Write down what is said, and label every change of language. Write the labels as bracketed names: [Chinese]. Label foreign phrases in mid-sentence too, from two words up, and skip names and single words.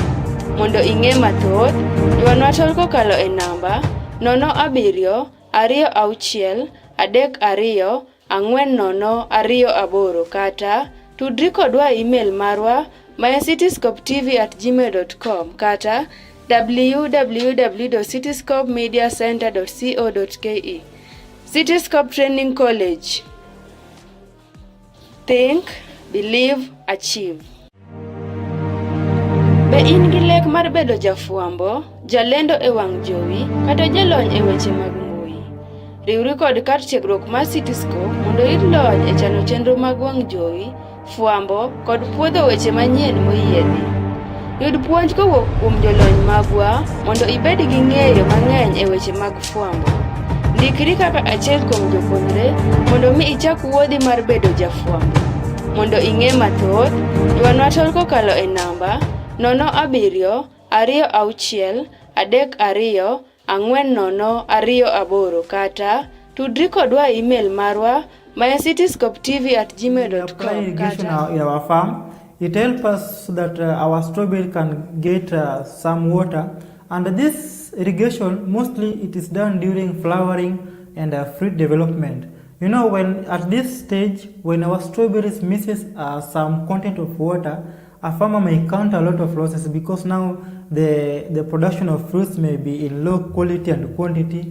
[Luo (Kenya and Tanzania)] Mondo ing'e mathoth, ywanwa tol kokalo e namba 0726324028 kata tudri kodwa email marwa cityscopetv@gmail.com kata www.cityscopemediacenter.co.ke. [English] Cityscope Training College. Think, believe, achieve. [Luo (Kenya and Tanzania)] Be in gi lek mar bedo jafuambo, jalendo e wang' jowi, kata jalony e weche mag mbui? Riwri kod kar tiegruok mar Cityscope mondo iyud lony e chano chenro mag wang' jowi, fuambo kod puodho weche manyien moyiedhi. Yud puonj kowuok kuom jolony magwa mondo ibed gi ng'eyo mang'eny e weche mag fuambo. Ndikri kaka achiel kuom jopuonjre mondo mi ichak wuodhi mar bedo jafuambo. Mondo ing'e mathoth, ywanwa tol kokalo e namba 0726324028 kata tudri kodwa email marwa cityscopetv@gmail.com. [English] Irrigation in our farm, it helps us so that our strawberry can get some water, and this irrigation mostly it is done during flowering and fruit development. You know, when at this stage, when our strawberries misses some content of water, a farmer may encounter a lot of losses, because now the production of fruits may be in low quality and quantity.